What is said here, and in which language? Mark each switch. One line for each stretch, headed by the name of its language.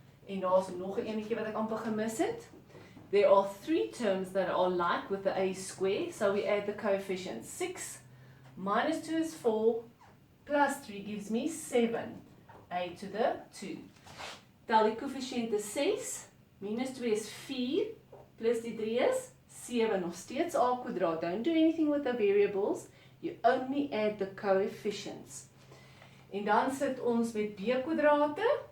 Afrikaans: En daar's nog 'n enetjie wat ek amper gemis het.
English: There are 3 terms that are like with the a square, so we add the coefficients. 6 minus 2 is 4, plus 3 gives me 7, a to the 2.
Afrikaans: Tel die koëffisiënte 6, minus 2 is 4, plus die 3 is 7, nog steeds a kwadraat.
English: Don't do anything with the variables, you only add the coefficients.
Afrikaans: En dan sit ons met b kwadrate.